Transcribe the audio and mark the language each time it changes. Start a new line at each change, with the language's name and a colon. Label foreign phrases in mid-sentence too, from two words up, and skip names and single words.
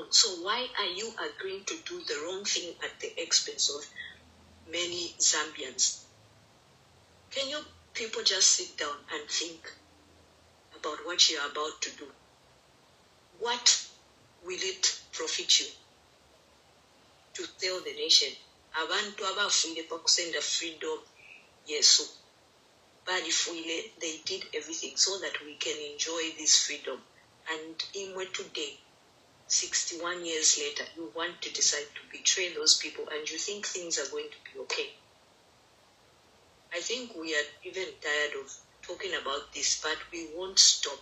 English: So why are you agreeing to do the wrong thing at the expense of many Zambians? Can you people just sit down and think about what you're about to do? What will it profit you to tell the nation?
Bemba: Abantu abafunde pakusenda
English: freedom, yes, but if they did everything so that we can enjoy this freedom. And in today, 61 years later, you want to decide to betray those people and you think things are going to be okay. I think we are even tired of talking about this, but we won't stop.